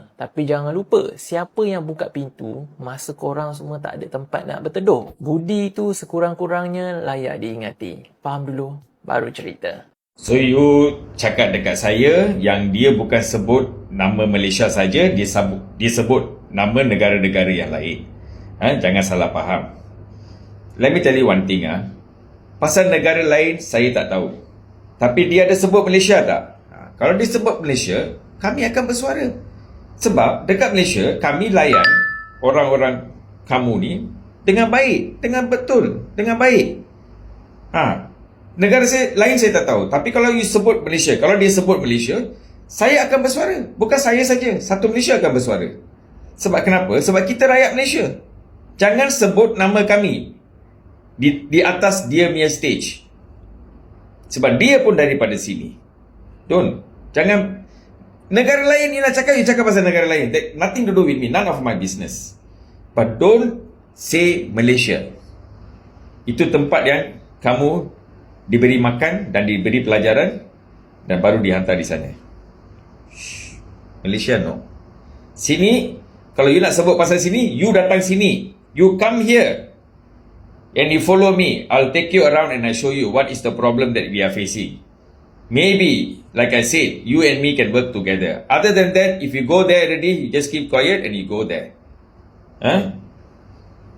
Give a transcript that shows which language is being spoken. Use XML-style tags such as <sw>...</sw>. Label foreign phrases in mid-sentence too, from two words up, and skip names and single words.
<ms>Tapi jangan lupa, siapa yang buka pintu masa korang semua tak ada tempat nak berteduh. Budi tu sekurang-kurangnya layak diingati. Faham dulu, baru cerita.</ms> <en>So you</en> <ms>cakap dekat saya yang dia bukan sebut nama Malaysia saja, dia sebut nama negara-negara yang lain. Jangan salah faham.</ms> <en>Let me tell you one thing.</en> <ms>Pasal negara lain saya tak tahu. Tapi dia ada sebut Malaysia tak? Kalau dia sebut Malaysia, kami akan bersuara. Sebab dekat Malaysia, kami layan orang-orang kamu ni dengan baik, dengan betul, dengan baik. Negara lain saya tak tahu. Tapi kalau you sebut Malaysia, kalau dia sebut Malaysia, saya akan bersuara. Bukan saya saja, satu Malaysia akan bersuara. Sebab kenapa? Sebab kita rakyat Malaysia. Jangan sebut nama kami di atas dia punya stage. Sebab dia pun daripada sini. Jangan. Negara lain ni nak cakap, you cakap pasal negara lain.</ms> <en>That nothing to do with me, none of my business. But don't say Malaysia.</en> <ms>Itu tempat yang kamu diberi makan dan diberi pelajaran dan baru dihantar di sana.</ms> <en>Malaysia no.</en> <ms>Sini, kalau you nak sebut pasal sini, you datang sini.</ms> <en>You come here and you follow me. I'll take you around and I show you what is the problem that we are facing. Maybe, like I said, you and me can work together. Other than that, if you go there already, you just keep quiet and you go there.</en>